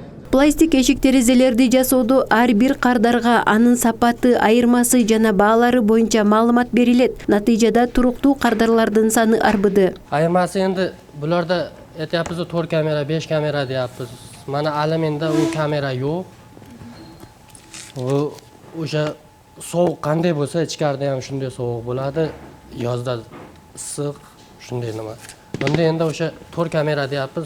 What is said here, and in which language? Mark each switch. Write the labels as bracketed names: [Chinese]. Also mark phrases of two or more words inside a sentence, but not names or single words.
[Kyrgyz] Пластик эшик терезелерди жасоодо ар бир кардарга анын сапаты, айырмасы жана баалары боюнча маалымат берилет. Натыйжада туруктуу кардарлардын саны арбыды. Айырмасы энди буларда [Uzbek] aytyapmiz 4 kamera, 5 kamera deyapmiz. Mana Alamenda u kamera yo'q. U o'sha sovuq qanday bo'lsa, ichkarida ham shunday sovuq bo'ladi. Yozda issiq, shunday nima. Bunda endi o'sha 4 kamera deyapmiz.